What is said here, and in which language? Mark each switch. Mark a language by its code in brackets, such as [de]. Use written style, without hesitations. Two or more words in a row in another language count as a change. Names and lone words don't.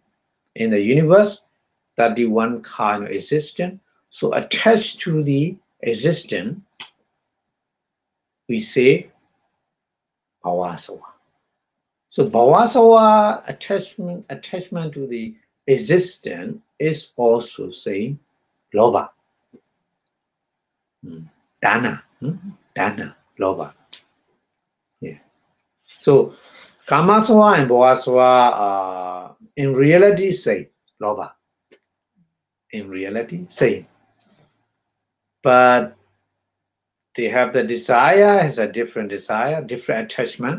[en] In the universe, 31 kind of existence. So attached to the existence, we say bhavasawa. So bhavasawa attachment to the existence is also saying lobha. [pi] Dana, lobha. [en] Yeah. So kamasawa and bhavasawa in reality same, lobha. In reality same. But they have the desire, has a different desire, different attachment.